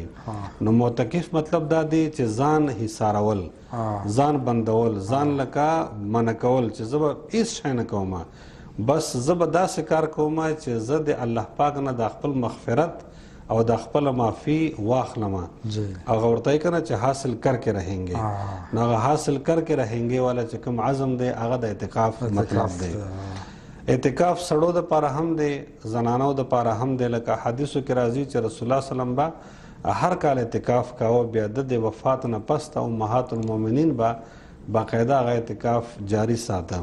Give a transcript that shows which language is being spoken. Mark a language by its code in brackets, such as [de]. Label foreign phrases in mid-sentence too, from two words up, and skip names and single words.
[ps] نو معتکف مطلب دا دی چې ځان حصارول، ځان بندول، ځان لکه منع کول چې زه به هېڅ شی نه کوم، بس زه به داسې کار کوم چې زه د الله پاک نه د خپل مغفرت او د خپل معافي واخلم. هغه ورته یې که نه چې [ur] حاصل کر کے رہیں گے، [ps] نو هغه [ur] حاصل کر کے رہیں گے والا [ps] چې کوم عزم دی هغه د اعتکاف مطلب دی. اعتکاف سړو د پاره هم دی، زنانو د پاره هم دی. لکه حدیثو کې راځي چې رسول الله [ar] صلی الله علیه وسلم [ps] به هر کال اعتکاف کاوه، بیا د وفات نه پس ته [ar] امهات المؤمنین [ps] به باقاعده هغه اعتکاف جاری ساته.